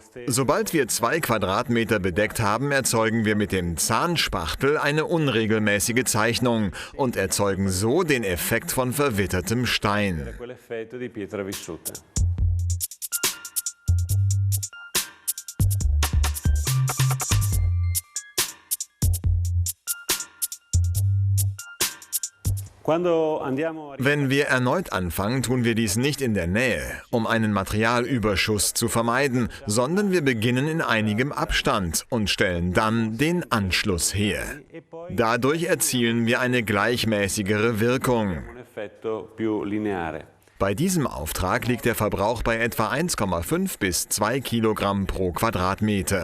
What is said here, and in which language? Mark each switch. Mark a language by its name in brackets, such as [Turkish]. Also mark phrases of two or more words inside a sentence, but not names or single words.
[German] Sobald wir 2 Quadratmeter bedeckt haben, erzeugen wir mit dem Zahnspachtel eine unregelmäßige Zeichnung und erzeugen so den Effekt von verwittertem Stein. [Italian] quell'effetto di pietra vissuta. Quando andiamo a [German] Wenn wir erneut anfangen, tun wir dies nicht in der Nähe, um einen Materialüberschuss zu vermeiden, sondern wir beginnen in einigem Abstand und stellen dann den Anschluss her. Dadurch erzielen wir eine gleichmäßigere Wirkung. [Italian] un effetto più lineare. [German] Bei diesem Auftrag liegt der Verbrauch bei etwa 1,5 bis 2 Kilogramm pro Quadratmeter.